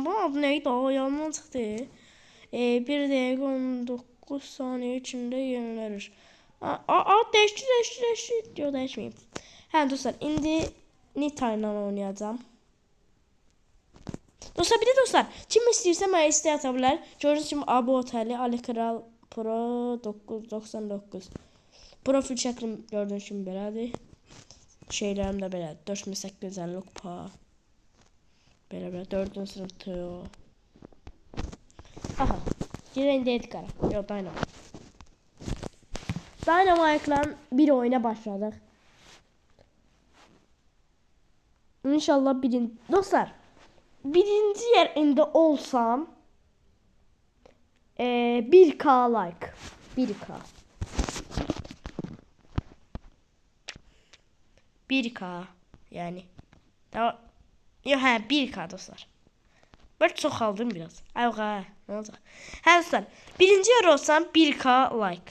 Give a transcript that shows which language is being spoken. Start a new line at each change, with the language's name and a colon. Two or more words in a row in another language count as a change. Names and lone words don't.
Turkish: Bunun adı neydi? Yanından çıktı. 1 dakika 19 saniye içinde yenilenir. Değişti. Diyor değişmeyeyim.
Azerbaijani: He dostlar, indi Nita ile oynayacağım. Dostlar, bir de dostlar, kim istəyirsə mənə istəyə ata bilər. Gördüyünüz kimi AB Oteli Ali Kral Pro 999. Profil şəklim gördüyünüz kimi belədir. Şeylərim də belədir. 4850 kupa. Belə 4-cü sınıf Teo. Aha. Girən də Edgar. Yox, Dynamite. Dynamite'la bir oyuna başladıq.
Turkish: İnşallah dostlar, birinci yerinde olsam 1K like. 1K. 1K yani. Tamam. Yok, 1K dostlar. Ben çok aldım biraz. Ayva, ne olacak?
Azerbaijani: Dostlar, birinci yer olsam 1K like.